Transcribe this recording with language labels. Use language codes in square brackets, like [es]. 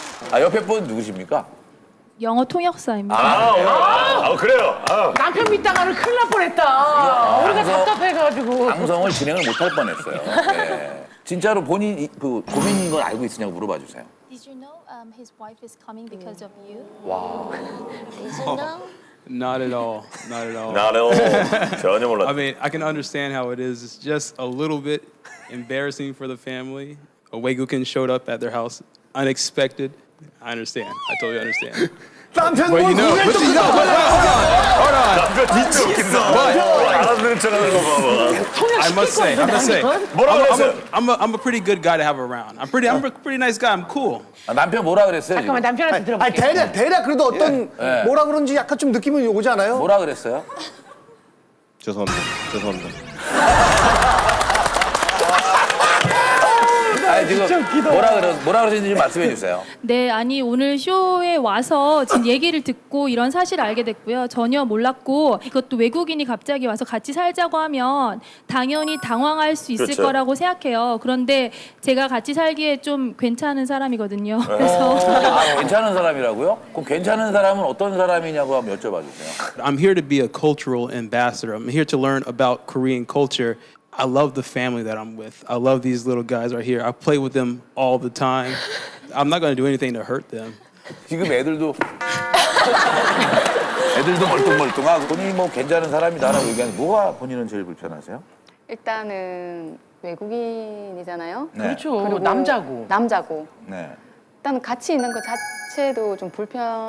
[ko] 아 옆에 분 누구십니까? 영어 통역사입니다. 그래요. 남편 믿다가는 큰일 날 뻔했다. 우리가 답답해가지고. 방송을 진행을 못할 뻔했어요. 네. 진짜로 본인 그 고민인 걸 알고 있으냐고 물어봐 주세요. [en] Did you know his wife is coming because of you? [ko] 와. [en] Did you know? Not at all. Not at all. [ko] 나는 전혀 몰랐다. [en] mean, I can understand how it is. It's just a little bit embarrassing for the family. A Weigukin showed up at their house unexpected. I understand. I totally understand. [ko] 남편 [en] But you know, but you know, hold on. [ko] 남편 진짜 웃긴다. 알아듣는 척하는 거 봐봐. [en] I must say, [ko] 뭐라고 했어요? [en] I'm a pretty good guy to have around. I'm a pretty nice guy. I'm cool. [ko] 아, 남편 뭐라 그랬어요? 잠깐만 지금? 남편한테 아니 들어볼게요. 대략 그래도 어떤 예. 뭐라 그런지 약간 좀 느낌이 오지 않아요? 뭐라 그랬어요? 죄송합니다. 죄송합니다. 아니 지금 뭐라 그러시는지 좀 말씀해 주세요. 네, 아니 오늘 쇼에 와서 지금 얘기를 듣고 이런 사실을 알게 됐고요. 전혀 몰랐고 이것도 외국인이 갑자기 와서 같이 살자고 하면 당연히 당황할 수 있을 그렇죠. 거라고 생각해요. 그런데 제가 같이 살기에 좀 괜찮은 사람이거든요. 그래서 아, 괜찮은 사람이라고요? 그럼 괜찮은 사람은 어떤 사람이냐고 한번 여쭤봐 주세요. [en] I'm here to be a cultural ambassador. I'm here to learn about Korean culture. I love the family that I'm with. I love these little guys right here. I play with them all the time. I'm not going to do anything to hurt them. [ko] 지금 애들도 멀뚱멀뚱하고 본인이 뭐 괜찮은 사람이다라고 얘기하는데 뭐가 본인은 제일 불편하세요? 일단은 외국인이잖아요. 네. 그렇죠. 그리고 남자고. 네. 일단 같이 있는 것 자체도 좀 불편한데